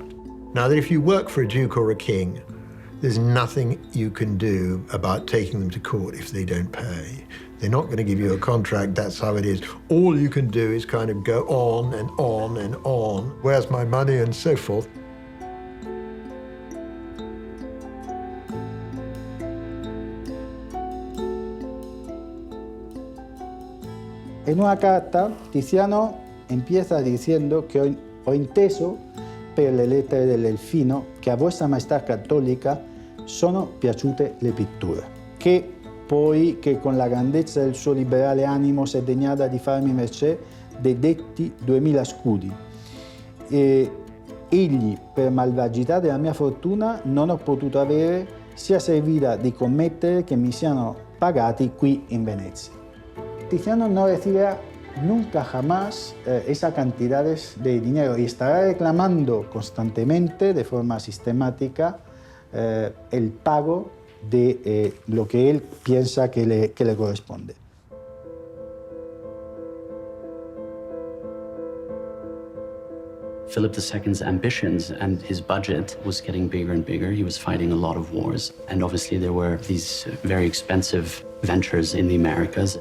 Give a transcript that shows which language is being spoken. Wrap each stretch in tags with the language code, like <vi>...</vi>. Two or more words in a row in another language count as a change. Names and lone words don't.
<en>Now that if you work for a duke or a king, there's nothing you can do about taking them to court if they don't pay. They're not going to give you a contract, that's how it is. All you can do is kind of go on and on and on. Where's my money and so forth.</en> <es>En una carta, Tiziano empieza diciendo</es> <it>che ho inteso per le lettere del Delfino che a Vostra Maestà Cattolica sono piaciute le pitture, che poi che con la grandezza del suo liberale animo si è degnata di farmi mercé dei detti 2000 scudi. Egli, per malvagità della mia fortuna, non ho potuto avere sia servita di commettere che mi siano pagati qui in Venezia.</it> <es>Tiziano no recibirá nunca jamás esas cantidades de dinero y estará reclamando constantemente, de forma sistemática, el pago de lo que él piensa que le corresponde.</es> <en>Philip II's ambitions and his budget was getting bigger and bigger. He was fighting a lot of wars. And obviously there were these very expensive ventures in the Americas.</en>